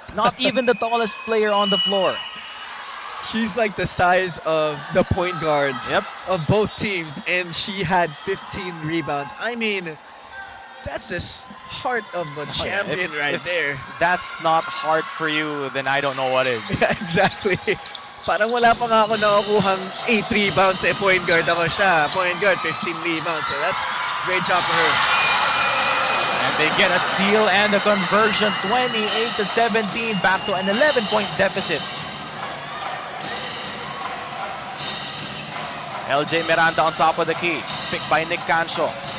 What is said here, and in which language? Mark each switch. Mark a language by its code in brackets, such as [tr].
[en] Not even the tallest player on the floor. She's like the size of the point guards of both teams, and she had 15 rebounds. I mean, that's just heart of a champion if there. That's not heart for you, then I don't know what is. Yeah, exactly. [tl] Parang wala pa nga ako nakukuhang 8 rebounds eh, point guard ako siya. [en] Point guard, 15 rebounds. So that's great job for her. And they get a steal and a conversion, 28-17, back to an 11-point deficit. LJ Miranda on top of the key, picked by Nick Cancio.